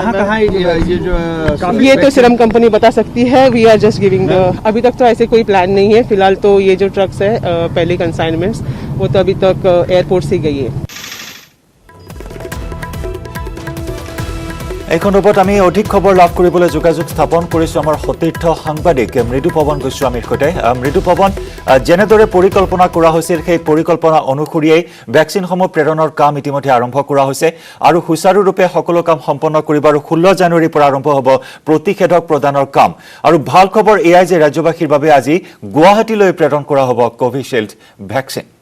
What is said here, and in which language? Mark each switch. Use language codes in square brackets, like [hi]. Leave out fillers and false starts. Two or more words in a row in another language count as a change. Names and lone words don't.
[hi] कहाँ ये तो सीरम कंपनी बता सकती है [en] we are just giving [hi] अभी तक तो ऐसे कोई प्लान नहीं है फिलहाल तो ये जो ट्रक्स है पहले कंसाइनमेंट्स वो तो अभी तक एयरपोर्ट से गई है [as] এই খণ্ডত আমি অধিক খবৰ লাভ কৰিবলৈ যোগাযোগ স্থাপন কৰিছো আমাৰ সতীৰ্থ সাংবাদিক মৃদু পৱন গোস্বামীৰ সৈতে মৃদু পৱন যেনেদৰে পৰিকল্পনা কৰা হৈছিল সেই পৰিকল্পনা অনুসৰিয়ে ভ্যাকচিনসমূহ প্ৰেৰণৰ কাম ইতিমধ্যে আৰম্ভ কৰা হৈছে আৰু সুচাৰুৰূপে সকলো কাম সম্পন্ন কৰিব আৰু 16 জানুৱাৰীৰ পৰা আৰম্ভ হ'ব প্ৰতিষেধক প্ৰদানৰ কাম আৰু ভাল খবৰ এয়াই যে ৰাজ্যবাসীৰ বাবে আজি গুৱাহাটীলৈ প্ৰেৰণ কৰা হ'ব কোভিশিল্ড ভ্যাকচিন